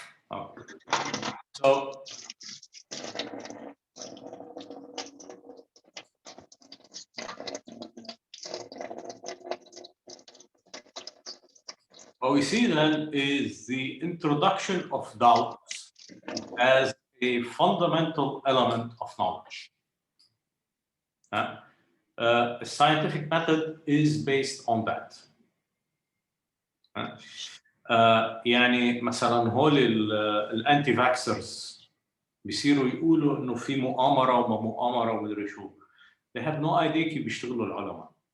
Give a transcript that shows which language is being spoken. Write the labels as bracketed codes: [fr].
[en] Oh. So what we see then is the introduction of doubts as a fundamental element of knowledge. A scientific method is based on that. [ar] يعني مثلا هول الانتي فاكسرز بيصيروا يقولوا انه في مؤامره وما مؤامره ومدري شو. [en] They have no idea [ar] كيف بيشتغلوا العلماء.